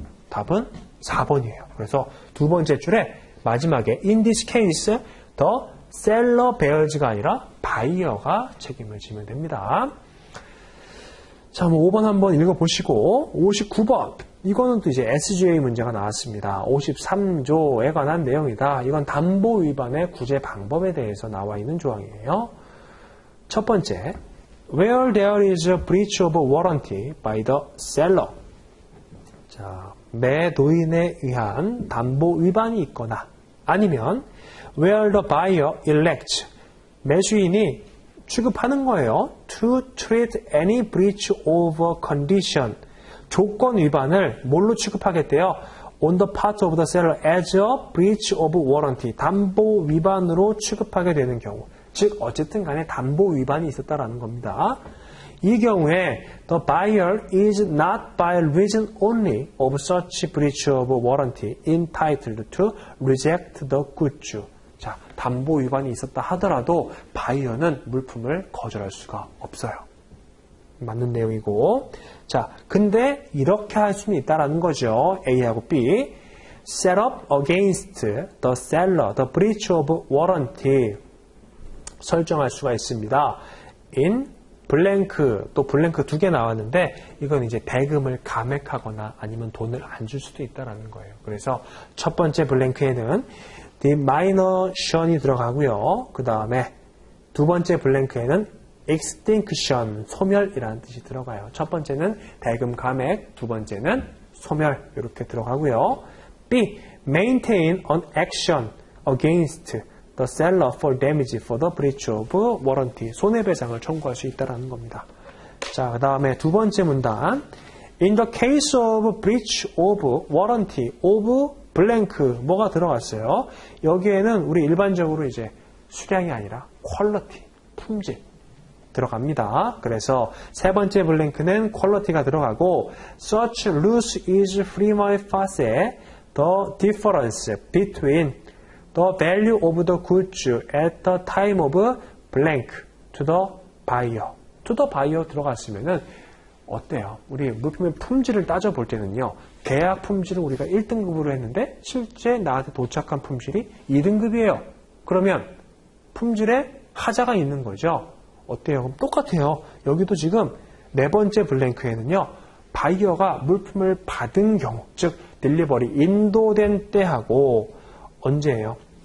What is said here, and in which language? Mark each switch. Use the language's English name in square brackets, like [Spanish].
[Korean] 답은 4번이에요. 그래서 두 번째 줄에 마지막에 [English] in this case the seller bears [Korean] 가 아니라 바이어가 책임을 지면 됩니다. 자, 5번 한번 읽어보시고 59번 이거는 또 이제 SGA 문제가 나왔습니다. 53조에 관한 내용이다. 이건 담보 위반의 구제 방법에 대해서 나와 있는 조항이에요. [English] 첫 번째, where there is a breach of warranty by the seller. [Korean] 자, 매도인에 의한 담보 위반이 있거나 아니면 [English] where the buyer elects. [Korean] 매수인이 취급하는 거예요. [English] To treat any breach of a condition. [Korean] 조건 위반을 뭘로 취급하겠대요? [English] On the part of the seller as a breach of warranty. [Korean] 담보 위반으로 취급하게 되는 경우. 즉 어쨌든 간에 담보 위반이 있었다라는 겁니다. 이 경우에 [English] the buyer is not by reason only of such breach of warranty entitled to reject the goods. [Korean] 자, 담보 위반이 있었다 하더라도 바이어는 물품을 거절할 수가 없어요. 맞는 내용이고. 자, 근데 이렇게 할 수는 있다라는 거죠. A하고 B. [English] Set up against the seller the breach of warranty. [Korean] 설정할 수가 있습니다. in 블랭크, 또 블랭크 2개 나왔는데 이건 이제 대금을 감액하거나 아니면 돈을 안 줄 수도 있다라는 거예요. 그래서 첫 번째 블랭크에는 diminution이 들어가고요. 그 다음에 두 번째 블랭크에는 extinction, 소멸이라는 뜻이 들어가요. 첫 번째는 대금 감액, 두 번째는 소멸 이렇게 들어가고요. B. [English] Maintain an action against the seller for damage for the breach of warranty. [Korean] 손해배상을 청구할 수 있다는 겁니다. 자, 그 다음에 두 번째 문단. [English] In the case of breach of warranty of blank [Korean] 뭐가 들어갔어요? 여기에는 우리 일반적으로 이제 수량이 아니라 퀄리티, 품질 들어갑니다. 그래서 세 번째 블랭크는 퀄리티가 들어가고 [English] such loss is prima facie the difference between the value of the goods at the time of blank to the buyer. to the buyer [Korean] 들어갔으면은 어때요? 우리 물품의 품질을 따져볼 때는요. 계약 품질을 우리가 1등급으로 했는데 실제 나한테 도착한 품질이 2등급이에요. 그러면 품질에 하자가 있는 거죠. 어때요? 그럼 똑같아요. 여기도 지금 네 번째 블랭크에는요. 바이어가 물품을 받은 경우, 즉 딜리버리 인도된 때하고 언제예요?